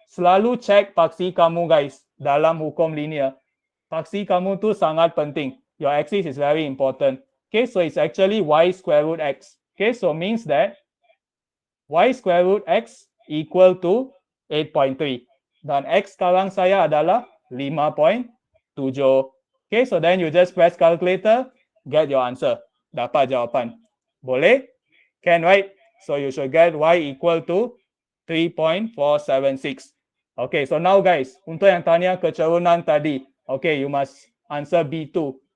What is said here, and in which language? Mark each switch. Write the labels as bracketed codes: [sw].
[ms] Selalu check paksi kamu, guys. Dalam hukum linear. Paksi kamu tu sangat penting. [en] Your axis is very important. Okay, so it's actually y square root x. Okay, so means that y square root x equal to 8.3. [ms] Dan x sekarang saya adalah 5.7. [en] Okay, so then you just press calculator, get your answer. [ms] Dapat jawapan. Boleh? [en] Can, right? So you should get y equal to 3.476. Okay, so now guys, [ms] untuk yang tanya kecerunan tadi, [en] okay, you must answer B2.